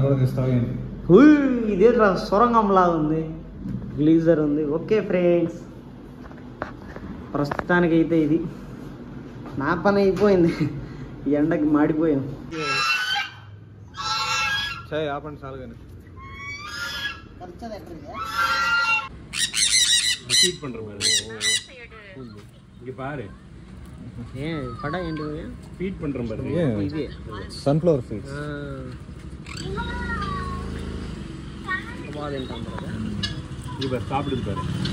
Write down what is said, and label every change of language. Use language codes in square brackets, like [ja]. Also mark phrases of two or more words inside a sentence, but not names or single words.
[te] ఇదే సొరంగంలా ఉంది. గ్లీజర్ ఉంది. [en] okay friends, [te] ప్రస్తుతానికి అయితే ఇది నా పని అయిపోయింది. ఈ ఎండకి మాడిపోయాం. ఆపండి చాలు కానీ [ta] படா என்று ஃபீட் பண்றோம் பாருங்க. இது [en] sunflower seeds. [ta] இது பாரு சாப்பிடுது பாரு.